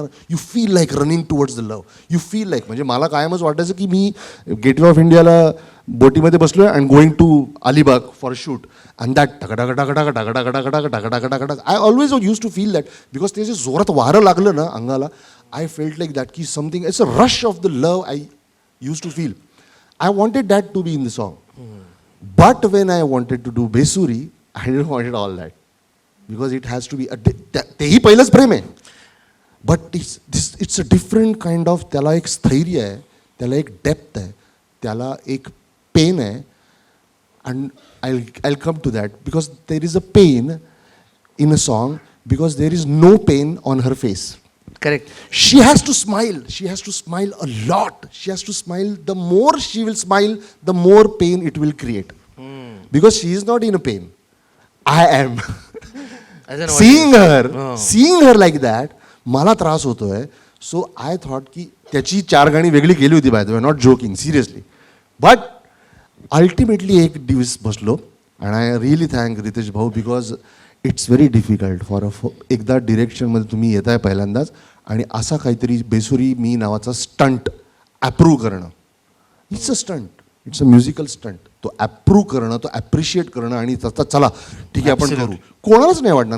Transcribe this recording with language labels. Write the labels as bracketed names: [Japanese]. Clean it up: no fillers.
[English] You feel like running towards the love. You feel like, [Marathi] म्हणजे मला कायमच वाटायचं की मी गेटवे ऑफ इंडियाला बोटीमध्ये बसलोय [English] And going to Alibag for shoot, and that टकटक. I always use to feel that, because [Marathi] ते जे जोरात वारं लागलं ना अंगाला, [English] I felt like that की something, it's a rush of the love I use to feel. I wanted that to be in the song. But when I wanted to do Besuri, I didn't want it all that. Because it has to be, [Marathi] तेही पहिलंच प्रेम आहे. [English] But it's a different kind of, [Marathi] त्याला एक स्थैर्य आहे, त्याला एक depth आहे, त्याला एक पेन आहे. [English] And I'll come to that. Because there is a pain in a song, because there is no pain on her face. Correct. She has to smile. She has to smile a lot. She has to smile. The more she will smile, the more pain it will create. Because she is not in a pain. I am. Seeing her like that, [Marathi] मला त्रास होतोय. [English] So I thought [Marathi] की त्याची 4 गाणी वेगळी केली होती, [English] by the way, not joking, seriously. But [Marathi] ultimately एक दिवस बसलो आणि [English] I really thank Riteish भाऊ because it's very difficult for [Marathi] एकदा डिरेक्शनमध्ये तुम्ही येत आहे पहिल्यांदाच आणि असा काहीतरी बेसुरी मी नावाचा स्टंट ॲप्रूव्ह करणं. [English] It's a stunt, it's a musical stunt. [Marathi] तो ॲप्रूव्ह करणं, तो ॲप्रिशिएट करणं आणि त्याचा चला ठीक आहे आपण करू, कोणालाच नाही वाटणार.